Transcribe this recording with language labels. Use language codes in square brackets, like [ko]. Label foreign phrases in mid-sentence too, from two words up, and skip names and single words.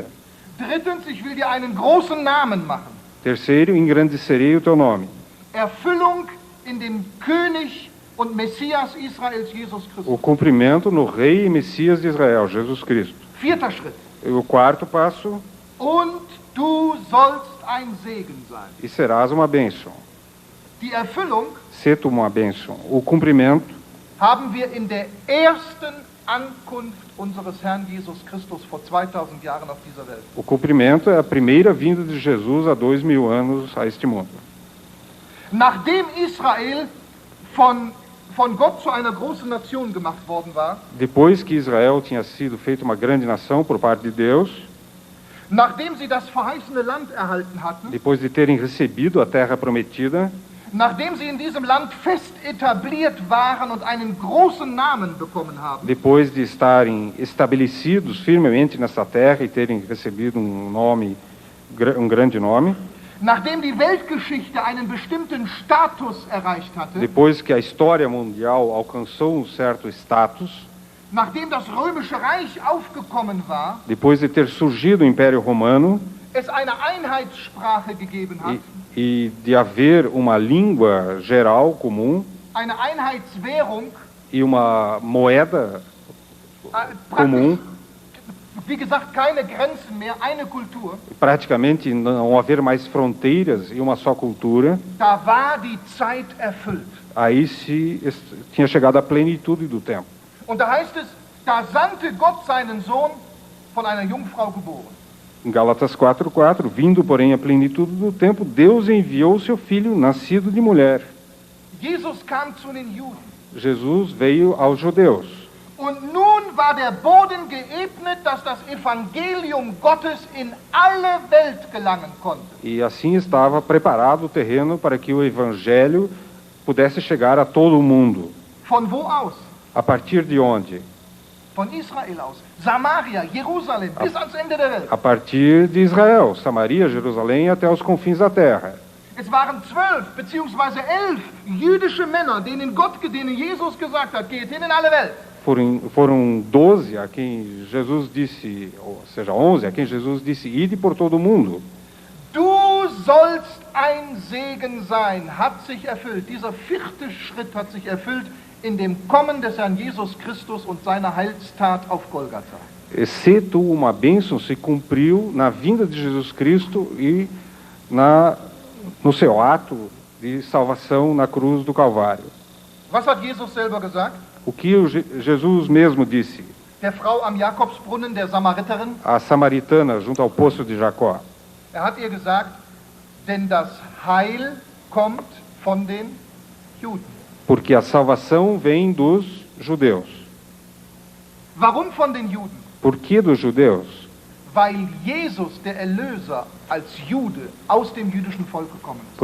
[de] Drittens, ich will dir einen großen Namen machen. [pt] Terceiro, engrandecerei o teu nome. [de] Erfüllung in dem König und Messias Israels, Jesus O Christus. [pt] cumprimento no Rei e Messias de Israel, Jesus Cristo. [de] Vierter Schritt. [pt] E o quarto passo, [de] Und du sollst ein Segen sein. [pt] e serás uma bênção. [de] Die Erfüllung [pt] Sê tu uma bênção. O cumprimento [de] haben wir in der ersten Ankunft unseres Herrn Jesus Christus vor 2000 Jahren auf dieser Welt. [pt] O cumprimento é a primeira vinda de Jesus há 2000 anos a este mundo. [de] Nachdem Israel von Gott zu einer großen Nation gemacht worden war, [pt] Depois que Israel tinha sido feita uma grande nação por parte de Deus, [de] nachdem sie das verheißene Land erhalten hatten, [pt] depois de terem recebido a terra prometida, [de] nachdem sie in diesem Land fest etabliert waren und einen großen Namen bekommen haben, [pt] depois de estarem estabelecidos firmemente nessa terra e terem recebido um grande nome, [de] Nachdem die Weltgeschichte einen bestimmten Status erreicht hatte, [pt] depois que a história mundial alcançou um certo status, [de] nachdem das römische Reich aufgekommen war, [pt] depois de ter surgido o Império Romano [de] es eine Einheitssprache gegeben hat, [pt] e de haver uma língua geral comum [de] eine Einheitswährung, [pt] e uma moeda [de] praktisch, [pt] comum, [de] wie gesagt, keine Grenzen mehr, eine Kultur, [pt] praticamente não haver mais fronteiras e uma só cultura, [de] da war die Zeit erfüllt. [pt] aí tinha chegado a plenitude do tempo. [de] Und da heißt es, da sandte Gott seinen Sohn von einer Jungfrau geboren. [pt] Em Gálatas 4:4, vindo porém a plenitude do tempo, Deus enviou o seu filho, nascido de mulher. [de] Jesus kam zu den Juden. [pt] Jesus veio aos judeus. [de] Und nun war der Boden geebnet, dass das Evangelium Gottes in alle Welt gelangen konnte. [pt] E assim estava preparado o terreno para que o evangelho pudesse chegar a todo o mundo. [de] Von wo aus? [pt] A partir de onde? [de] Von Israel aus. Samaria, Jerusalem, bis ans Ende der Welt. [pt] A partir de Israel, Samaria, Jerusalém, até os confins da terra. [de] Es waren 12 beziehungsweise 11 jüdische Männer, denen Jesus gesagt hat, geht hin in alle Welt. [pt] Foram 12 a quem Jesus disse, ou seja, 11 a quem Jesus disse, ide por todo o mundo. [de] Du sollst ein Segen sein, hat sich erfüllt. Dieser 4. Schritt hat sich erfüllt in dem Kommen des Herrn Jesus Christus und seiner Heilstat auf Golgatha. [pt] Se tu uma bênção se cumpriu na vinda de Jesus Cristo e no seu ato de salvação na cruz do Calvário. [de] Was hat Jesus selber gesagt? [pt] O que Jesus mesmo disse? [de] Der Frau am Jakobsbrunnen, der Samariterin, [pt] A samaritana junto ao poço de Jacó. [de] hat ihr gesagt, denn das Heil kommt von den Juden. [pt] Porque a salvação vem dos judeus. [de] Warum von den Juden? [pt] Por que dos judeus? [de] Weil Jesus, der Erlöser, als Jude aus dem jüdischen Volk gekommen ist.